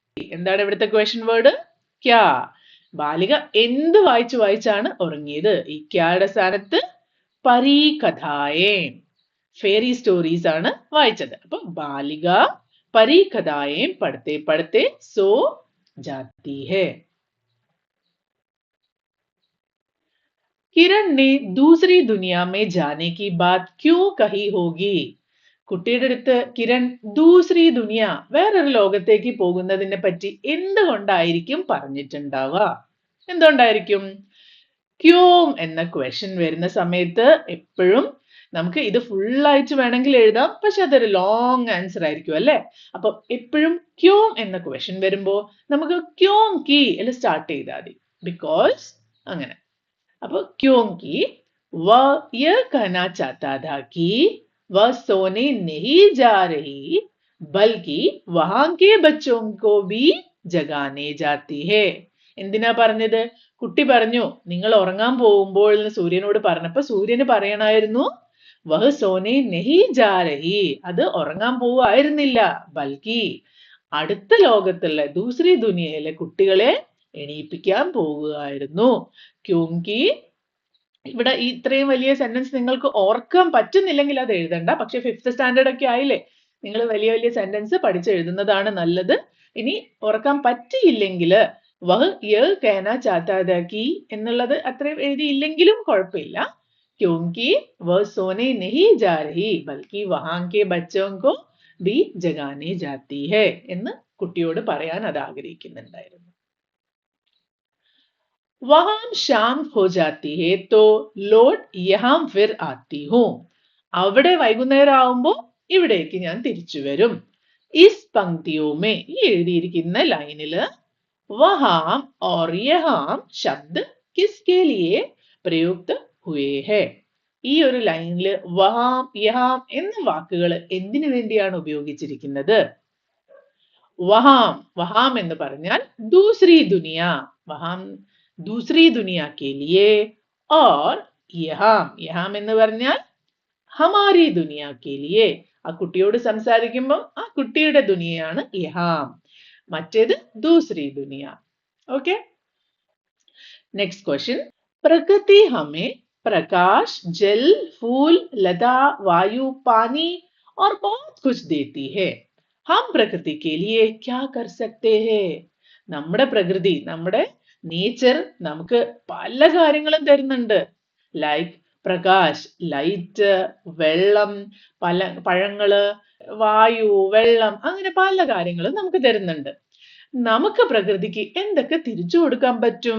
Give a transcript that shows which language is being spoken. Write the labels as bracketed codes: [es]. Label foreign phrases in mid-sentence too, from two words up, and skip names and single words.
[ml] എന്താണ് ഇവിടുത്തെ [en] question word? [ml] ക്യാ. ബാലിക എന്ത് വായിച്ചാണ് ഉറങ്ങിയത്? ഈ ക്യായുടെ സ്ഥാനത്ത് [hi] परी कथाएं, [en] fairy stories [ml] ആണ് വായിച്ചത്. [hi] അപ്പൊ बालिका परी कथाएं पढ़ते पढ़ते सो जाती है. किरण ने दूसरी दुनिया में जाने की बात क्यों कही होगी? [ml] കുട്ടിയുടെ അടുത്ത് കിരൺ [hi] दूसरी दुनिया, [ml] വേറൊരു ലോകത്തേക്ക് പോകുന്നതിനെ പറ്റി എന്തുകൊണ്ടായിരിക്കും പറഞ്ഞിട്ടുണ്ടാവുക? എന്തുകൊണ്ടായിരിക്കും? ക്യോം എന്ന ക്വസ്റ്റ്യൻ വരുന്ന സമയത്ത് എപ്പോഴും നമുക്ക് ഇത് ഫുൾ ആയിട്ട് വേണമെങ്കിൽ എഴുതാം, പക്ഷെ അതൊരു [en] long answer [ml] ആയിരിക്കും അല്ലെ. അപ്പൊ എപ്പോഴും ക്യോം എന്ന ക്വസ്റ്റ്യൻ വരുമ്പോ നമുക്ക് [hi] क्यों कि [ml] എന്ന് സ്റ്റാർട്ട് ചെയ്താൽ മതി. ബിക്കോസ് അങ്ങനെ. [hi] अब क्योंकि वह यह कहना चाहता था कि वह सोने नहीं जा रही बल्कि वहां के बच्चों को भी जगाने जाती है. [ml] എന്തിനാ പറഞ്ഞത്? കുട്ടി പറഞ്ഞു നിങ്ങൾ ഉറങ്ങാൻ പോകുമ്പോൾ എന്ന് സൂര്യനോട് പറഞ്ഞപ്പോ സൂര്യന് പറയണായിരുന്നു [hi] वह सोने नहीं जा रही, [ml] അത് ഉറങ്ങാൻ പോവായിരുന്നില്ല, ബൽക്കി അടുത്ത ലോകത്തുള്ള ദൂസരി ദുനിയയിലെ കുട്ടികളെ എണീപ്പിക്കാൻ പോകുകയായിരുന്നു. ക്യോങ്കി ഇവിടെ ഇത്രയും വലിയ സെന്റൻസ് നിങ്ങൾക്ക് ഓർക്കാൻ പറ്റുന്നില്ലെങ്കിൽ അത് എഴുതണ്ട. പക്ഷെ [en] 5th standard [ml] ഒക്കെ ആയില്ലേ, നിങ്ങൾ വലിയ വലിയ സെന്റൻസ് പഠിച്ചെഴുതുന്നതാണ് നല്ലത്. ഇനി ഓർക്കാൻ പറ്റിയില്ലെങ്കിൽ [hi] वह यह कहना चाहता था कि [ml] എന്നുള്ളത് അത്രയും എഴുതിയില്ലെങ്കിലും കുഴപ്പമില്ല. [hi] क्योंकि वह सोने नहीं जा रही बल्कि वहां के बच्चों को भी जगाने जाती है [ml] എന്ന് കുട്ടിയോട് പറയാൻ അത് ആഗ്രഹിക്കുന്നുണ്ടായിരുന്നു. [hi] वहां शाम हो जाती है तो लौट यहाँ फिर आती हूँ. [ml] അവിടെ വൈകുന്നേരം ആവുമ്പോ ഇവിടേക്ക് ഞാൻ തിരിച്ചു വരും. [hi] इस पंक्तियोंमे, [ml] ഈ എഴുതിയിരിക്കുന്ന ലൈനില് [hi] വഹാം और यहाँ शब्द किसके लिए प्रयुक्त हुए हैं? [ml] ഈ ഒരു ലൈനില് [hi] वहां यहां [ml] എന്ന വാക്കുകൾ എന്തിനു വേണ്ടിയാണ് ഉപയോഗിച്ചിരിക്കുന്നത്? [hi] वहां, वहां [ml] എന്ന് പറഞ്ഞാൽ [hi] दूसरी दुनिया, वहां दूसरी दुनिया के लिए, और यहां, यहां [ml] എന്ന് പറഞ്ഞാൽ [hi] हमारी दुनिया के लिए. [ml] ആ കുട്ടിയോട് സംസാരിക്കുമ്പോൾ ആ കുട്ടിയുടെ ദുനിയയാണ് യഹാം, മറ്റേത് [hi] दूसरी दुनिया. [ml] ഓക്കെ, [en] next question. [hi] प्रकृति हमें प्रकाश, जल, फूल, लता, वायु, पानी और बहुत कुछ देती है. हम प्रकृति के लिए क्या कर सकते हैं? [ml] നമ്മുടെ പ്രകൃതി, നമ്മുടെ നേച്ചർ നമുക്ക് പല കാര്യങ്ങളും തരുന്നുണ്ട്. ലൈക്ക് പ്രകാശ്, ലൈറ്റ്, വെള്ളം, പഴങ്ങള്, വായു, വെള്ളം, അങ്ങനെ പല കാര്യങ്ങളും നമുക്ക് തരുന്നുണ്ട്. നമുക്ക് പ്രകൃതിക്ക് എന്തൊക്കെ തിരിച്ചു കൊടുക്കാൻ പറ്റും?